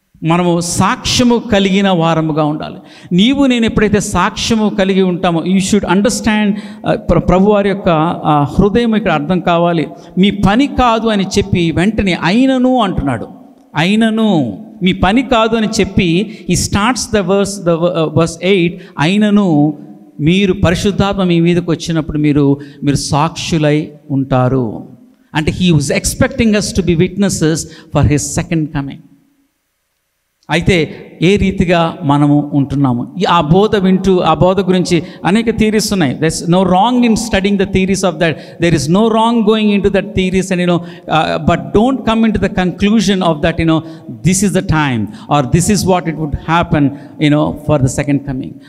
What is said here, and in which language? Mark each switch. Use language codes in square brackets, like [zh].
[te] మనము సాక్ష్యము కలిగిన వారముగా ఉండాలి. నేను ఎప్పుడైతే సాక్ష్యము కలిగి ఉంటామో, [en] you should understand, [te] ప్రభువారి యొక్క హృదయం ఇక్కడ అర్థం కావాలి. మీ పని కాదు అని చెప్పి వెంటనే అయినను అంటున్నాడు. అయినను మీ పని కాదు అని చెప్పి [en] ఈ starts the verse 8. [te] అయినను మీరు పరిశుద్ధాత్మ మీ మీదకి వచ్చినప్పుడు మీరు సాక్షులై ఉంటారు. అంటే [en] He was expecting us to be witnesses for his second coming. [te] అయితే ఏ రీతిగా మనము ఉంటున్నాము, ఆ బోధ గురించి అనేక థియరీస్ ఉన్నాయి. [en] There is no wrong in studying the theories of that. There is no wrong going in to that theories and but don't come in to the conclusion of that this is the time or this is what it would happen for the second coming.